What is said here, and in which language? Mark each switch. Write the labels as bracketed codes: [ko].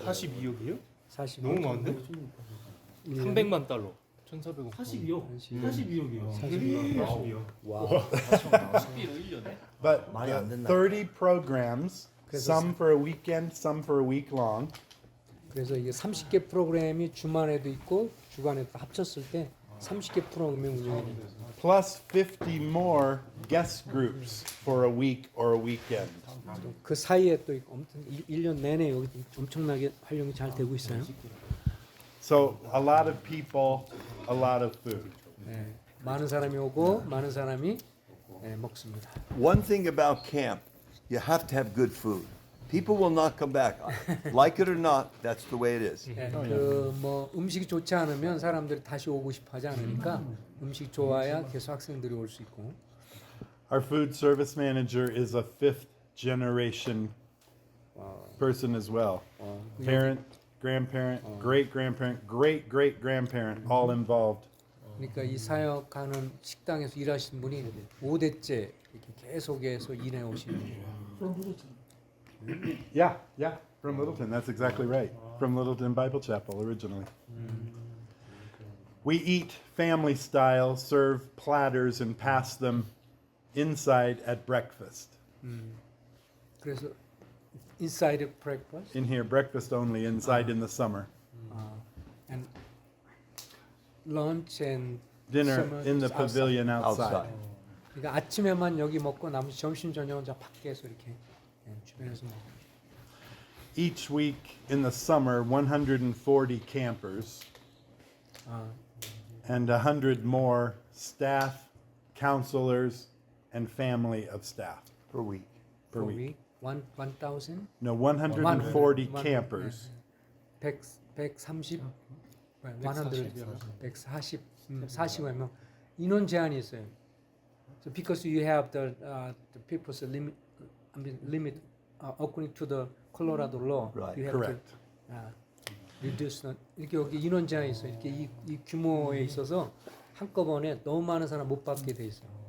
[ko] 42억이요? 40. 너무 많은데? 300만 달러. 1,400억. 42억이요. 와. [en] But [ko] 많이 안 된다. [en] 30 programs, [ko] 그래서 [en] some for a weekend, some for a week long. [ko] 그래서 이게 30개 프로그램이 주말에도 있고 주간에도 합쳤을 때 30개 프로그램이 운영이 돼요. [en] Plus 50 more guest groups for a week or a weekend. [ko] 그 사이에 또 엄청 1년 내내 여기 엄청나게 활용이 잘 되고 있어요. [en] So a lot of people, a lot of food. [ko] 네, 많은 사람이 오고 많은 사람이 먹습니다. [en] One thing about camp, you have to have good food. People will not come back. Like it or not, that's the way it is. [ko] 그뭐 음식이 좋지 않으면 사람들이 다시 오고 싶어하지 않으니까 음식 좋아야 계속 학생들이 올 수 있고. [en] Our food service manager is a 5th generation person as well. Parent, grandparent, great grandparent, great great grandparent, all involved. [ko] 그러니까 이 사역하는 식당에서 일하시는 분이 5대째 이렇게 계속해서 일해 오시는 거예요. [en] Yeah, from Littleton. That's exactly right. From Littleton Bible Chapel originally. We eat family style, serve platters and pass them inside at breakfast. [ko] 그래서 [en] inside breakfast In here, breakfast only, inside in the summer. and lunch and Dinner summer in the is outside. pavilion outside. [ko] 그러니까 아침에만 여기 먹고 나머지 점심 저녁은 저 밖에서 이렇게 주변에서 먹어요. [en] Each week in the summer, 140 campers and 100 more staff, counselors, and family of staff per week. per week. 1,000? No, 140 One- campers. [ko] 130, 140, 40명 인원 제한이 있어요. [en] So because you have the people's limit, limit according to the Colorado law, Right. you have Correct. to reduce the, [ko] 이렇게 여기 인원 제한이 있어요. 이렇게 이 규모에 있어서 한꺼번에 너무 많은 사람 못 받게 돼 있어요.